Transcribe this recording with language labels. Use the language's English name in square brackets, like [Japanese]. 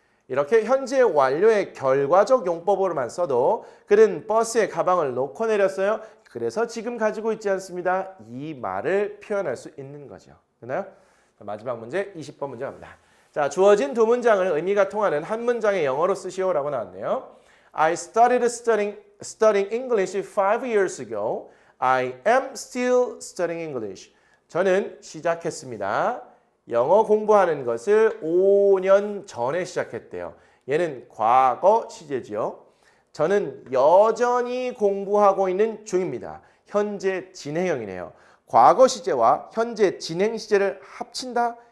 [Korean] 이렇게 현재 완료의 결과적 용법으로만 써도 그는 버스에 가방을 놓고 내렸어요. 그래서 지금 가지고 있지 않습니다. 이 말을 표현할 수 있는 거죠. 됐나요? 마지막 문제 20번 문제 갑니다. 자, 주어진 두 문장을 의미가 통하는 한 문장의 영어로 쓰시오라고 나왔네요. [English] I started studying English 5 years ago. I am still studying English. [Korean] 저는 시작했습니다. 영어 공부하는 것을 5년 전에 시작했대요. 얘는 과거 시제지요. 저는 여전히 공부하고 있는 중입니다. 현재 진행형이네요. 과거 시제와 현재 진행 시제를 합친다.